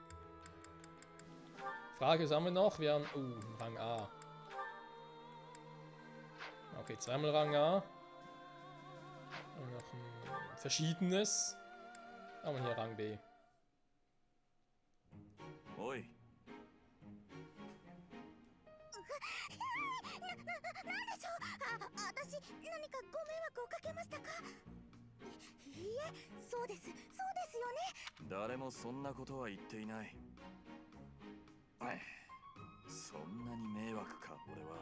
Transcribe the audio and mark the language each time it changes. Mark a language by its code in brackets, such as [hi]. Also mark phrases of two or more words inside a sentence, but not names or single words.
[de] Frage haben wir noch. Wir haben. Rang A. Okay, zweimal Rang A. Und noch ein verschiedenes. Aber hier Rang B. Oi. [ja] なんでしょう。私何かご迷惑をかけましたか。いいえ、そうですよね。誰もそんなことは言っていない。そんなに迷惑か、俺は。